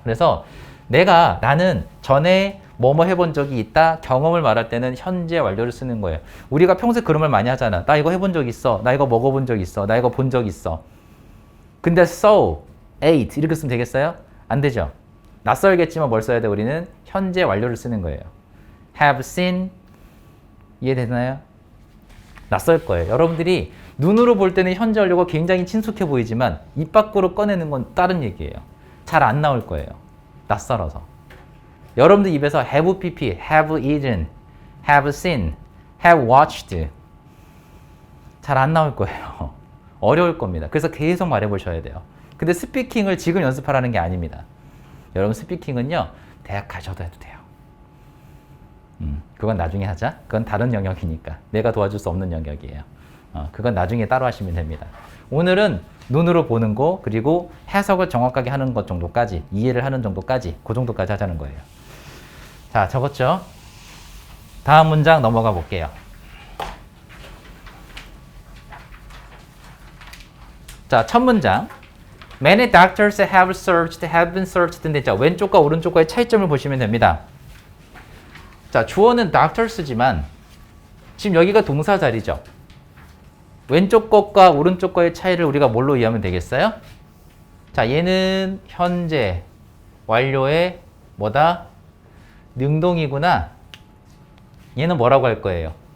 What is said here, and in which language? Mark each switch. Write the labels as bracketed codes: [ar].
[ko] 그래서 나는 전에 뭐뭐 해본 적이 있다. 경험을 말할 때는 현재 완료를 쓰는 거예요. 우리가 평소에 그런 말 많이 하잖아. 나 이거 해본 적 있어. 나 이거 먹어본 적 있어. 나 이거 본 적 있어. 근데 [en] saw, ate [ko] 이렇게 쓰면 되겠어요? 안 되죠. 낯설겠지만 뭘 써야 돼? 우리는 현재 완료를 쓰는 거예요. [en] have seen 이해되나요? [ko] 낯설 거예요. 여러분들이 눈으로 볼 때는 현재 완료가 굉장히 친숙해 보이지만 입 밖으로 꺼내는 건 다른 얘기예요. 잘 안 나올 거예요. 낯설어서. 여러분들 입에서 have pp, [en] have eaten, have seen, have watched [ko] 잘 안 나올 거예요. 어려울 겁니다. 그래서 계속 말해보셔야 돼요. 근데 스피킹을 지금 연습하라는 게 아닙니다. 여러분 스피킹은요. 대학 가셔도 해도 돼요. 그건 나중에 하자. 그건 다른 영역이니까. 내가 도와줄 수 없는 영역이에요. 그건 나중에 따로 하시면 됩니다. 오늘은 눈으로 보는 거 그리고 해석을 정확하게 하는 것 정도까지 이해를 하는 정도까지 그 정도까지 하자는 거예요. 자, 적었죠? 다음 문장 넘어가 볼게요. 자, 첫 문장. [en] Many doctors have been searched. [ko] 자, 왼쪽과 오른쪽과의 차이점을 보시면 됩니다. 자, 주어는 doctors지만 지금 여기가 동사 자리죠. 왼쪽 것과 오른쪽 거의 차이를 우리가 뭘로 이해하면 되겠어요? 자, 얘는 현재 완료의 뭐다? 능동이구나. 얘는 뭐라고 할 거예요?